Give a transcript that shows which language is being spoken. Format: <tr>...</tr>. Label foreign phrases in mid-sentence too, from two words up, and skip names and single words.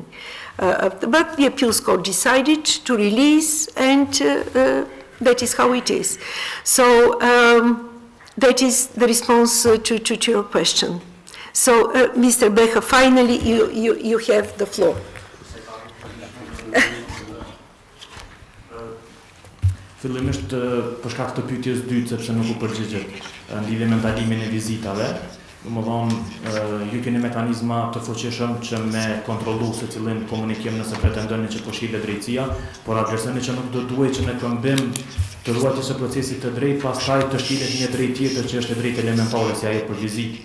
<en>But the appeals court decided to release, and that is how it is. So that is the response to your question. So, Mr. Becha, finally, you have the floor.</en> <sq>Fillimisht për shkak të pyetjes dytë sepse nuk u përgjigjet në lidhje me ndalimin e vizitave. Domethënë ju keni mekanizma të fuqishëm që me kontrollu se cilin komunikim nëse pretendoni që po shihet drejtësia, por adresoni që nuk do duhet që në këmbim të ruajtjes së procesit të drejtë pastaj të shihet një drejtë tjetër që është e drejtë elementare si ajo për vizitë.</sq>